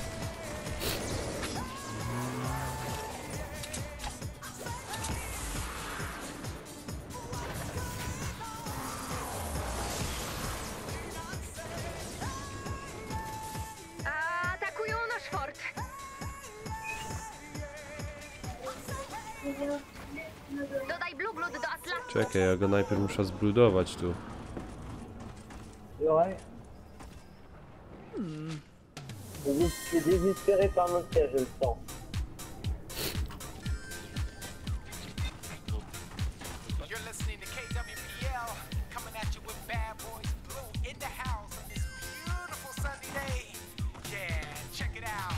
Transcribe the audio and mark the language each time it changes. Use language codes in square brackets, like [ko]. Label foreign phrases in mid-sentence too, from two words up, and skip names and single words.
[pl] Atakują nasz fort. Dodaj Blue Blood do Atlasu. Czekaj, ja go najpierw muszę zbludować tu. [fr] Ouais. Je suis désespéré par notre siège, je le sens. [en] You're listening to KWPL, coming at you with Bad Boys Blue in the house on this beautiful sunny day. Yeah, check it out.